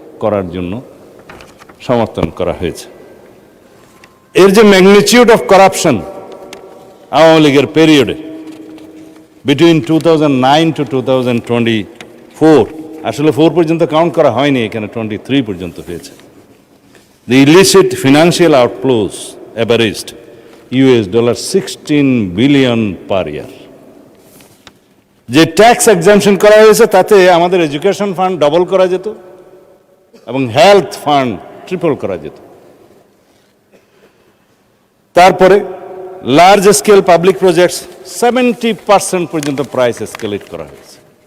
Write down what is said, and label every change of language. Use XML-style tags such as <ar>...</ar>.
<bn>করার জন্য সমর্থন করা হয়েছে। এর যে ম্যাগনিটিউড অফ কারাপশন আওয়ামী লীগের পিরিয়ডে বিটুইন 2009 to 2024, আসলে 4 পর্যন্ত কাউন্ট করা হয়নি, এখানে 23 পর্যন্ত হয়েছে।</bn> <en>The illicit financial outflows averaged $16 billion per year.</en> <bn>যে ট্যাক্স এক্সাম্পশন করা হয়েছে তাতে আমাদের এডুকেশন ফান্ড ডবল করা যেত এবং হেলথ ফান্ড ট্রিপল করা যেত। তারপরে লার্জ স্কেল পাবলিক প্রজেক্টস 70% পর্যন্ত প্রাইস এসকেলেট করা হয়েছে।</bn>